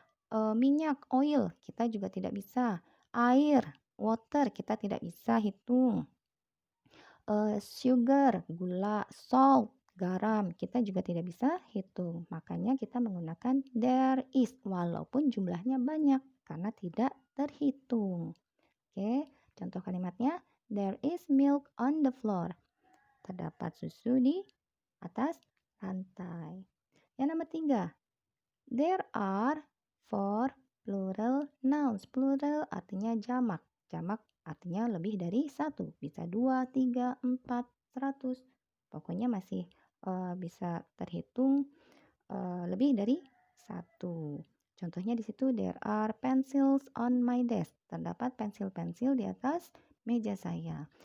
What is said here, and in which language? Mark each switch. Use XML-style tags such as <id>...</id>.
<id>Minyak, oil, kita juga tidak bisa. Air, water, kita tidak bisa hitung. Sugar, gula, salt, garam, kita juga tidak bisa hitung. Makanya kita menggunakan there is walaupun jumlahnya banyak karena tidak terhitung. Oke, contoh kalimatnya,</id> <en>there is milk on the floor.</en> <id>Terdapat susu di atas lantai. Yang nomor 3,</id> <en>there are 4 plural nouns.</en> <id>Plural artinya jamak. Jamak artinya lebih dari satu. Bisa 2, 3, 4, 100. Pokoknya masih bisa terhitung lebih dari satu. Contohnya di situ,</id> <en>there are pencils on my desk.</en> <id>Terdapat pensil-pensil di atas meja saya.</id>